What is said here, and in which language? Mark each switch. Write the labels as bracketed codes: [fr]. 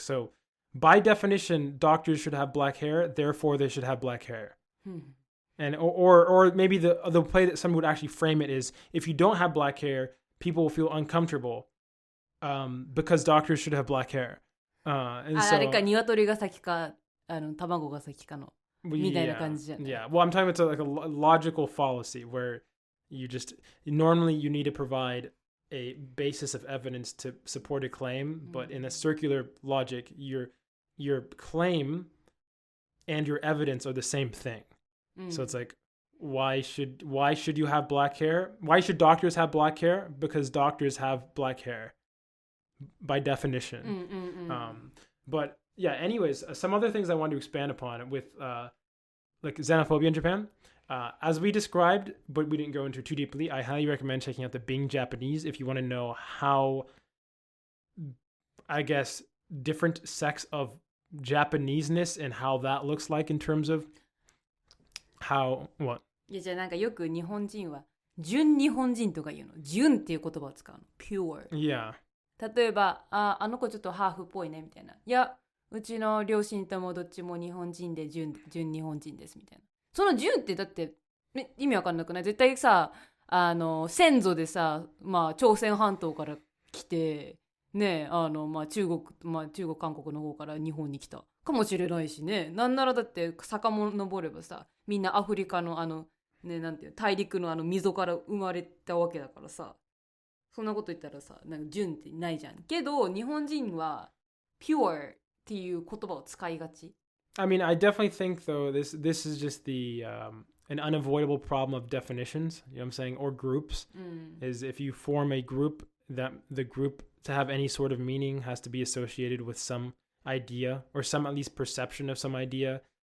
[en] So by definition, doctors should have black hair, therefore they should have black hair. And or maybe the way that someone would actually frame it is, if you don't have black hair, people will feel uncomfortable because doctors should have black hair. And so, [ja] あれか鶏が先か卵が先かのみたいな感じじゃん。 [en] Yeah. Well, I'm talking about like a logical fallacy where normally you need to provide a basis of evidence to support a claim, but in a circular logic, your claim and your evidence are the same thing. So it's like, why should you have black hair? Why should doctors have black hair? Because doctors have black hair by definition. But yeah, anyways, some other things I wanted to expand upon with like xenophobia in Japan. As we described, but we didn't go into too deeply, I highly recommend checking out the Bing Japanese if you want to know how, I guess, different sects of Japaneseness and how that looks like in terms of how, what? [ja] いや、じゃあなんかよく日本人は純日本人とか言うの。純っていう言葉を使うの。 [en] pure。 Yeah. [ja] 例えば、あの子ちょっとハーフっぽいねみたいな。いや、うちの両親ともどっちも日本人で純日本人ですみたいな。その純ってだって意味わかんなくない？絶対さ先祖でさ、まあ、朝鮮半島から来てね、まあ、中国韓国の方から日本に来たかもしれないしね。なんならだって遡ればさ、みんなアフリカのね、なんていう大陸の溝から生まれたわけだからさ、そんなこと言ったらさ、なんか純ってないじゃん。けど日本人は pure っていう言葉を使いがち。 [en] I mean, I definitely think though this is just the an unavoidable problem of definitions. You know what I'm saying? Or groups. Is if you form a group, that the group to have any sort of meaning has to be associated with some idea or some at least perception of some idea.